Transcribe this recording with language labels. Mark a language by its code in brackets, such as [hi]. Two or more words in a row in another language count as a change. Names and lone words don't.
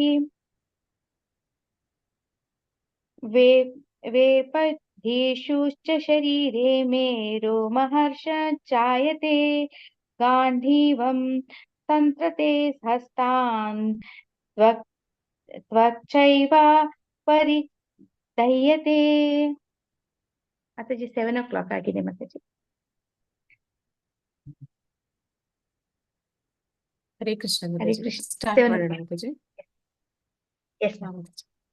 [sa] वे वेपथ्येषु च शरीरे मे रोमहर्ष जायते गाण्डीवं तन्त्रते हस्तान् त्वच्चैव ಪರಿದಹ್ಯತೆ [kn] ಮಾತಾಜಿ 7 o'clock ಆಗಿದೆ ಮಾತಾಜಿ. ಹರೇ ಕೃಷ್ಣ ಹರೇ ಮಾತಾಜಿ. ಕೃಷ್ಣ. ಸ್ಟಾರ್ಟ್ 7 ಮಾಡೋಣ o'clock. ಮಾತಾಜಿ. Yes, ಹಾ, ma'am. ಮಾತಾಜಿ.